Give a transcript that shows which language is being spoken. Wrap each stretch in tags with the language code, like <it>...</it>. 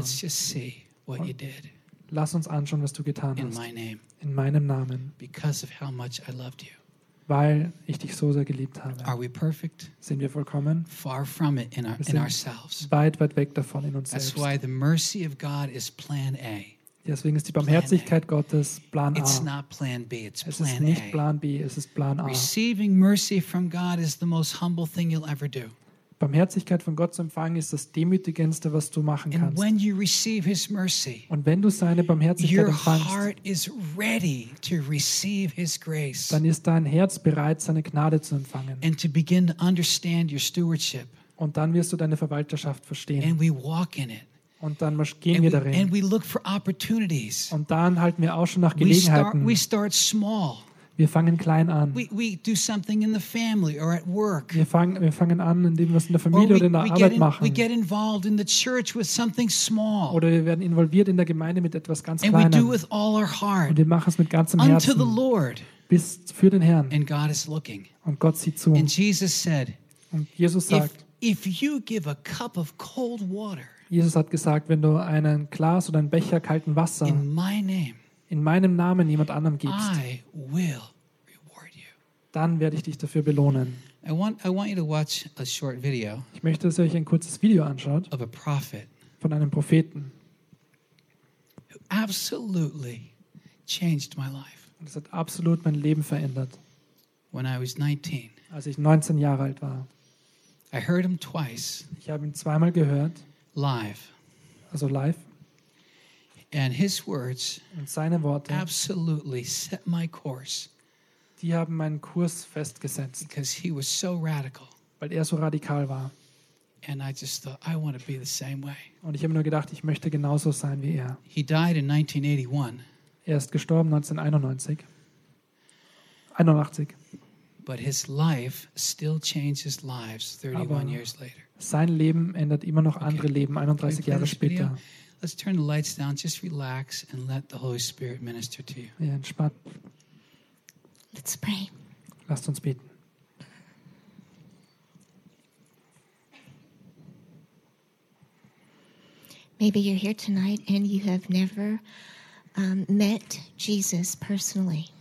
<en>And let's just see what you did.</en> <de>Lass uns anschauen, was du getan</de> <en>in</en> <de>hast.</de> <en>My name.</en> <de>In meinem Namen.</de> <en>Because of how much I loved you.</en> <de>Weil ich dich so sehr geliebt habe.</de> <en>Are we perfect?</en> <de>Sind wir vollkommen?</de> <en>Far from it in, in ourselves.</en> <de>Weit, weit weg davon in uns</de> <en>That's</en> <de>selbst.</de> <en>Why the mercy of God is plan A.</en> <de>Deswegen ist die Barmherzigkeit Gottes Plan A.</de> <en>It's not plan B, it's</en> <de>es ist nicht Plan B, es ist Plan A.</de> <en>Receiving mercy from God is the most humble thing you'll ever do.</en> <de>Barmherzigkeit von Gott zu empfangen ist das Demütigendste, was du machen kannst.</de> <en>And when you receive his mercy,</en> <de>und wenn du seine Barmherzigkeit</de> <en>your</en> <de>empfangst,</de> <en>heart is ready to receive his grace,</en> <de>dann ist dein Herz bereit, seine Gnade zu empfangen.</de> <en>And to begin to understand your stewardship.</en> <de>Und dann wirst du deine Verwalterschaft verstehen.</de> <en>And we walk in it.</en> <de>Und dann gehen wir darin.</de> <en>And we look for opportunities.</en> <de>Und dann halten wir auch schon nach Gelegenheiten.</de> <en>We start small.</en> <de>Wir fangen klein an.</de> <en>We do something in the family or at work.</en> <de>Wir fangen an, indem wir es in der Familie oder in der Arbeit machen.</de> <en>We get involved in the church with something small.</en> <de>Oder wir werden involviert in der Gemeinde mit etwas ganz</de> <en>and</en> <de>Kleinem.</de> <en>We do with all our heart.</en> <de>Und wir machen es mit ganzem Herzen.</de> <en>Unto the Lord.</en> <de>Bis für den Herrn.</de> <en>And God is looking.</en> <de>Und Gott sieht zu.</de> <en>And Jesus said,</en> <de>und Jesus sagt,</de> <en>if you give a cup of cold water,</en> <de>Jesus hat gesagt, wenn du einen Glas oder einen Becher kalten Wasser</de> <en>in my name,</en> <de>in meinem Namen jemand anderem gibst,</de> <en>I will reward you.</en> <de>Dann werde ich dich dafür belohnen.</de> <en>I want you to watch a short video.</en> <de>Ich möchte, dass ihr euch ein kurzes Video anschaut</de> <en>of a prophet,</en> <de>von einem Propheten.</de> <en>Who absolutely changed my life.</en> <de>Und es hat absolut mein Leben verändert.</de> <en>When I was 19,</en> <de>als ich 19 Jahre alt war.</de> <en>I heard him twice.</en> <de>Ich habe ihn zweimal gehört.</de> <en>Live.</en> <de>Also live.</de> <en>And his words</en> <de>und seine Worte</de> <en>absolutely set my course.</en> <de>Die haben meinen Kurs festgesetzt.</de> <en>Because he was so radical.</en> <de>Weil er so radikal war.</de> <en>And I just thought I want to be the same way.</en> <de>Und ich habe nur gedacht, ich möchte genauso sein wie er.</de> <en>He died in 1981.</en> <de>Er ist gestorben 1981. 81.</de> <en>But his life still changes lives 31 years later.</en> <de>Sein Leben ändert immer noch andere Leben 31 Jahre später.</de> <en>Let's turn the lights down. Just relax and let the Holy Spirit minister to you.</en> <de>Ja, entspannt.</de> <en>Let's pray.</en> <de>Lasst uns beten.</de> <en>Maybe you're here tonight and you have never met Jesus personally.</en>